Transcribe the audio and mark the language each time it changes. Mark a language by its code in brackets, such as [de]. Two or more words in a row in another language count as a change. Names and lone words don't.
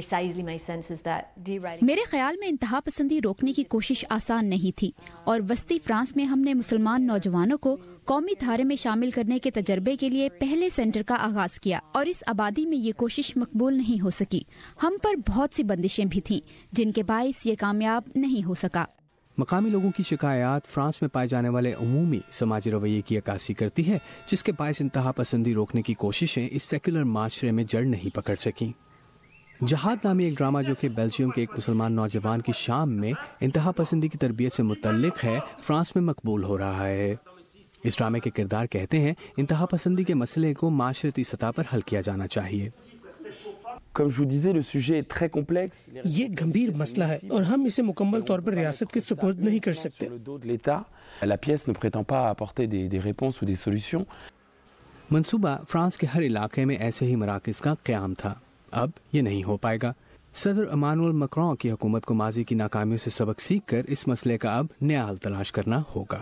[ur] میرے خیال میں انتہا پسندی روکنے کی کوشش آسان نہیں تھی، اور وسطی فرانس میں ہم نے مسلمان نوجوانوں کو قومی دھارے میں شامل کرنے کے تجربے کے لیے پہلے سینٹر کا آغاز کیا، اور اس آبادی میں یہ کوشش مقبول نہیں ہو سکی. ہم پر بہت سی بندشیں بھی تھیں جن کے باعث یہ کامیاب نہیں ہو سکا. مقامی لوگوں کی شکایت فرانس میں پائے جانے والے عمومی سماجی رویے کی عکاسی کرتی ہے، جس کے باعث انتہا پسندی روکنے کی کوششیں اس سیکولر معاشرے میں جڑ نہیں پکڑ سکیں. جہاد نامی ایک ڈراما جو کہ بیلجیم کے ایک مسلمان نوجوان کی شام میں انتہا پسندی کی تربیت سے متعلق ہے، فرانس میں مقبول ہو رہا ہے. اس ڈرامے کے کردار کہتے ہیں انتہا پسندی کے مسئلے کو معاشرتی سطح پر حل کیا جانا چاہیے. [fr] Comme je vous disais, le sujet est très complexe. [ur] یہ گمبھیر مسئلہ ہے اور ہم اسے مکمل طور پر ریاست کے سپرد نہیں کر سکتے. [fr] La pièce ne prétend pas apporter des réponses ou des solutions. [ur] منصوبہ فرانس کے ہر علاقے میں ایسے ہی مراکز کا قیام تھا، اب یہ نہیں ہو پائے گا. صدر ایمانوئل میکرون کی حکومت کو ماضی کی ناکامیوں سے سبق سیکھ کر اس مسئلے کا اب نیا حل تلاش کرنا ہوگا.